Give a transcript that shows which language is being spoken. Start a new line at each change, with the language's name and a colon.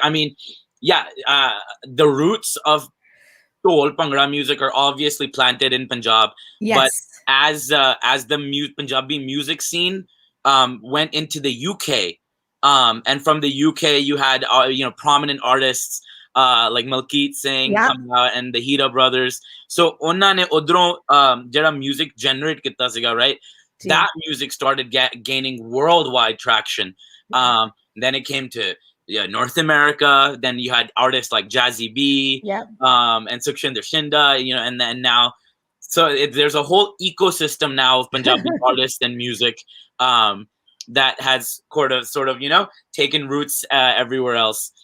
English: I mean, the roots of Tol Bhangra music are obviously planted in Punjab. Yes. But as the Punjabi music scene went into the UK, and from the UK you had prominent artists like Malkeet Singh coming out and the Hira brothers.
Punjabi: So ਉਹਨਾਂ ਨੇ ਉਧਰੋਂ ਜਿਹੜਾ
English: music generate
Punjabi: ਕੀਤਾ ਸੀਗਾ,
English: right? That music started gaining worldwide traction. Then it came to North America. Then you had artists like Jazzy B, and Sukhshinder Shinda, and then now, so there's a whole ecosystem now of Punjabi artists and music that has sort of taken roots everywhere else.